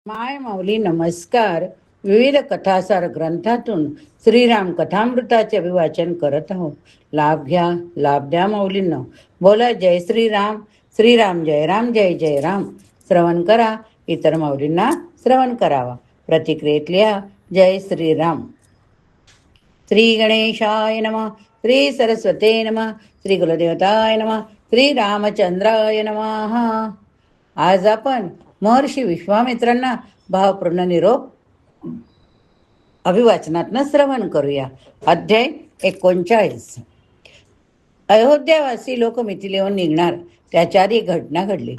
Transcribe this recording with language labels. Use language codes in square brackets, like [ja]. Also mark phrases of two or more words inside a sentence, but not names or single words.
[mr] माय माऊली नमस्कार. विविध कथासार ग्रंथातून श्रीराम कथामृताचे अभिवाचन करत आहोत. लाभ घ्या, लाभ द्या माऊलींना. बोला जय श्रीराम. श्रीराम जय राम, जय जय राम. श्रवण करा, इतर माऊलींना श्रवण करावा. प्रतिक्रियेत लिहा जय श्रीराम. [sa] श्री गणेशाय नमः. श्री सरस्वते नमः. श्री कुलदेवताय नमः. श्री रामचंद्राय नमः. [mr] आज आपण महर्षी विश्वामित्रांना भावपूर्ण निरोप अभिवाचनातनं श्रवण करूया. अध्याय 39. अयोध्यावासी लोक मिथिलेहून निघणार त्याच्या आधी घटना घडली.